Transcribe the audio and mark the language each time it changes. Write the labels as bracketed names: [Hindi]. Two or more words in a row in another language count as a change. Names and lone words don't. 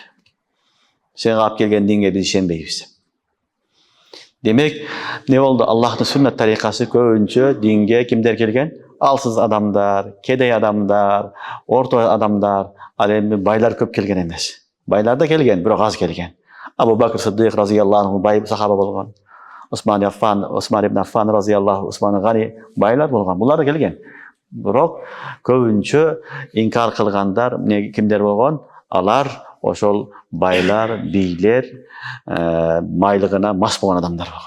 [Kyrgyz] Сен алып келген динге биз ишенбейбиз. Демек не олду? Аллахтын сүннөт тарикасы көпүнчө динге кимдер келген? Алсыз адамдар, кедей адамдар, орто адамдар, алемде байлар көп келген эмес. Байлар да келген, бирок аз келген. Абу Бакр Сыддык [Arabic] رضي الله عنه [Kyrgyz] бай сахаба болгон. Осман ибн Аффан радыяллаху Осман Гани байлар болгон. Бунлар да келген. Бирок көпүнчө инкар кылгандар кимдер болгон? Алар ошол байлар, бийлер, майлыгына мас болгон адамдар болгон.